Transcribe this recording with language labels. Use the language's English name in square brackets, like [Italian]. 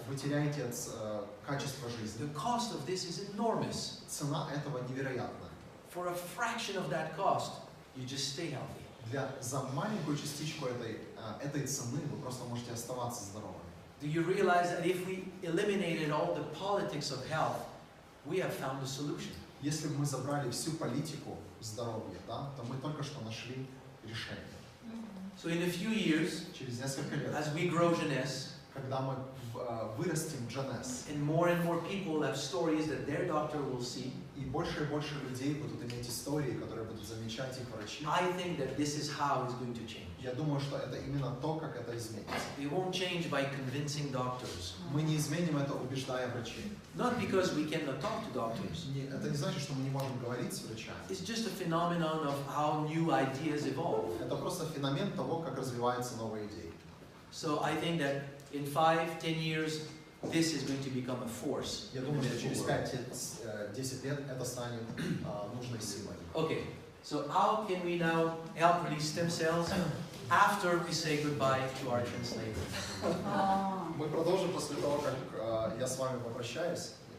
[Russian] Вы теряете качество жизни. [English] The cost of this is enormous. [Russian] Цена этого невероятна. [English] For a fraction of that cost, you just stay healthy. [Russian] За маленькую частичку этой цены вы просто можете оставаться здоровым. [English] Do you realize that if we eliminated all the politics of health, we have found a solution? [Russian] Если бы мы забрали всю политику здоровья, да, то мы только что нашли решение. [English] So in a few years, [Russian] Через несколько лет, [English] as we grow jeunesse, [Russian] когда мы вырастим Джанес, [English] and more people have stories that their doctor will see, [Russian] и больше людей будут иметь истории, которые будут замечать их врачи, [English] I think that this is how it's going to change. [Russian] я думаю, что это именно то, как это изменится. [English] It won't change by convincing doctors. [Russian] Мы не изменим это, убеждая врачей. [English] Not because we cannot talk to doctors. [Russian] Это не значит, что мы не можем говорить с врачами. [English] It's just a phenomenon of how new ideas evolve. [Russian] Это просто феномен того, как развиваются новые идеи. [English] So I think that in 5-10 years, this is going to become a force. [Russian] Я думаю, что через 5-10 лет это станет нужной силой. [English] Okay, so how can we now help release stem cells after we say goodbye to our translator? [Russian] Мы продолжим после того, как я с вами попрощаюсь.